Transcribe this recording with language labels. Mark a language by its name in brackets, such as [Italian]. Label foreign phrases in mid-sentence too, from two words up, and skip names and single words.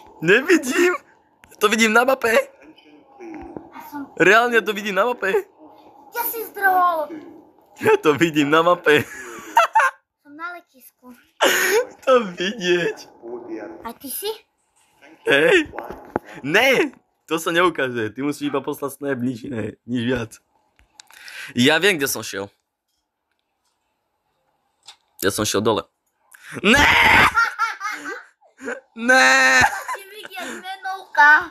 [Slovak] Nevidím. To vidím na mape. [English] Attention please. [Slovak] Ja som... Reálne to vidím na mape. Kde si zdrhol? Ja to vidím na mape. Som na letisku. To vidieť. [English] Board the airplane. [Slovak] A ty si? Hej. [English] Flying with Life [Slovak] Ne, to sa neukáže. Ty musíš iba poslať snap, nič iné, nič viac. Ja viem, kde som šiel. Ja som šiel dole. Ne! Ne! Ti vidieť menovka.